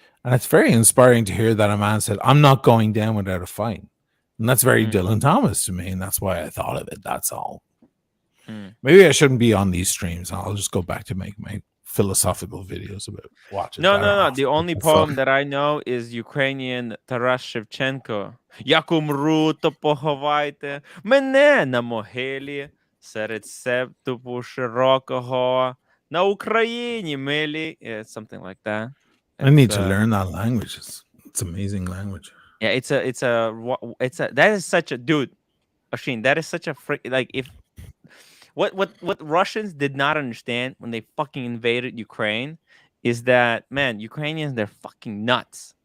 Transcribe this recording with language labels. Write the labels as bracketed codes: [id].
[en] And it's very inspiring to hear that a man said, "I'm not going down without a fight." And that's very Dylan Thomas to me. And that's why I thought of it. That's all. Maybe I shouldn't be on these streams. I'll just go back to make my philosophical videos about watching. No. The only poem that I know is Ukrainian Taras Shevchenko. [uk] Як умру, то поховайте мене на могилі серед септупу широкого на Україні милі. [en] It's something like that. I need to learn that language. It's amazing language. Yeah, that is such a dude, Asheen. That is such a like if what Russians did not understand when they fucking invaded Ukraine is that, man, Ukrainians, they're fucking nuts.